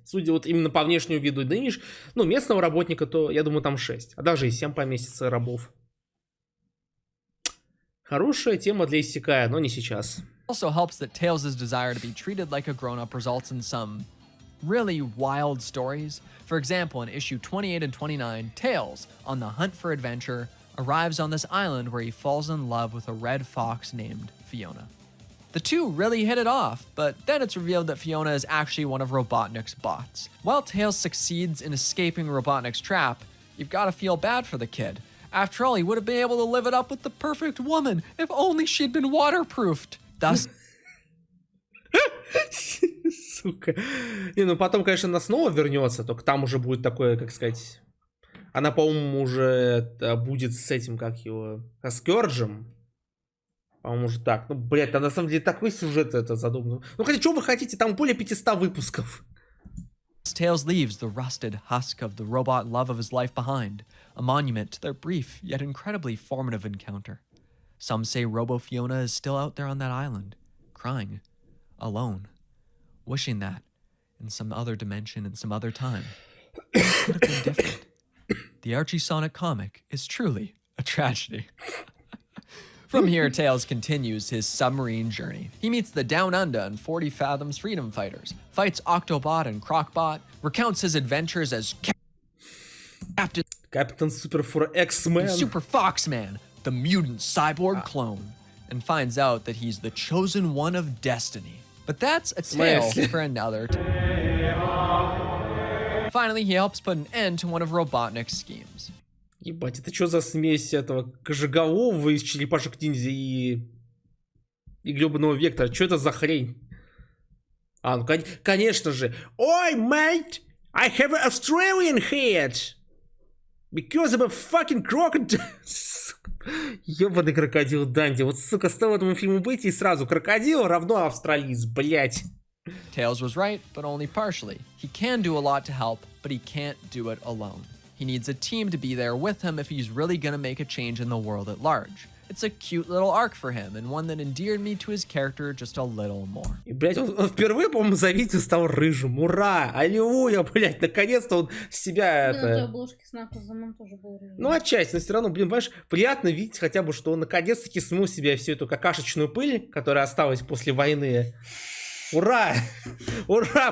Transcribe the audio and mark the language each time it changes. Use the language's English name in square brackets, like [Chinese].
[Russian] Судя вот именно по внешнему виду нынеш, ну, местного работника, то, я думаю, там 6. А даже и 7 поместится рабов. Хорошая тема для иссякая, но не сейчас. [English] also helps that Tails' desire to be treated like a grown-up results in some really wild stories. For example, in issue 28 and 29, Tails, on the hunt for adventure, arrives on this island where he falls in love with a red fox named Fiona. The two really hit it off, but then it's revealed that Fiona is actually one of Robotnik's bots. While Tails succeeds in escaping Robotnik's trap, you've got to feel bad for the kid. After all, he would have been able to live it up with the perfect woman if only she'd been waterproofed. Thus... [Russian] Сука. Не, ну потом, конечно, она снова вернется, только там уже будет такое, как сказать... Она, по-моему, уже будет с этим, как его... С Кёрджем. По-моему, уже так. Ну, блядь, там на самом деле такой сюжет это задумано. Ну, хотя, что вы хотите? Там более 500 выпусков. [English] Tails leaves the rusted husk of the robot love of his life behind, a monument to their brief yet incredibly formative encounter. Some say Robo Fiona is still out there on that island, crying, alone, wishing that, in some other dimension, in some other time, it could have been different. The Archie Sonic comic is truly a tragedy. From here, Tails continues his submarine journey. He meets the Down Under and 40 Fathoms Freedom Fighters, fights Octobot and Crocbot, recounts his adventures as Captain Super for X-Men. Super Foxman, the mutant cyborg clone. and finds out that he's the chosen one of destiny. But that's a tale for another time. Finally, he helps put an end to one of Robotnik's schemes. [Russian] Ебать, это что за смесь этого кожеголового из черепашек ниндзя и гребаного вектора? Что это за хрень? А, ну конечно же. [English] Ой, mate, I have an Australian head. Because I'm a fucking crocodile. [Russian] Ёбаный крокодил Данди. Вот, сука, стоило этому фильму быть и сразу. Крокодил равно австралиец, блять. [English] Tails was right, but only partially. He can do a lot to help, but he can't do it alone. He needs a team to be there with him if he's really gonna make a change in the world at large. It's a cute little arc for him, and one that endeared me to his character just a little more. [Russian] И, блядь, он впервые, по-моему, за видео стал рыжим. Ура! Аллилуйя, блядь, наконец-то он себя На той обложке с НАКУЗом тоже был рыжий. Ну, отчасти, но все равно, блин, понимаешь, приятно видеть хотя бы, что он наконец-таки смыл себе всю эту какашечную пыль, которая осталась после войны. Ура! Ура!